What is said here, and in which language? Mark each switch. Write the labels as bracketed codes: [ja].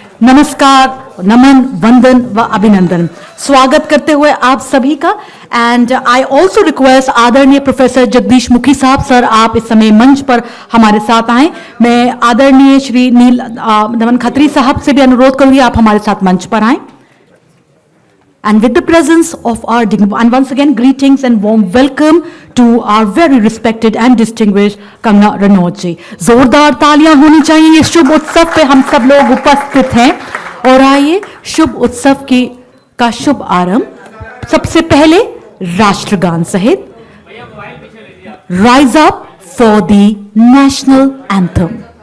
[hi] नमस्कार, नमन, वंदन व अभिनंदन स्वागत करते हुए आप सभी का। [en] and I also request [hi] आदरणीय प्रोफेसर जगदीश मुखी साहब, सर आप इस समय मंच पर हमारे साथ आए। मैं आदरणीय श्री नील नमन खत्री साहब से भी अनुरोध करूंगी आप हमारे साथ मंच पर आए। [en] And with the presence of our and once again greetings and warm welcome to our very respected and distinguished Kangna Ranaut जी। [hi] जोरदार तालियां होनी चाहिए इस शुभ उत्सव पे हम सब लोग उपस्थित हैं। और आइए शुभ उत्सव का शुभ आरंभ सबसे पहले राष्ट्रगान सहित [en] Rise up for the national anthem.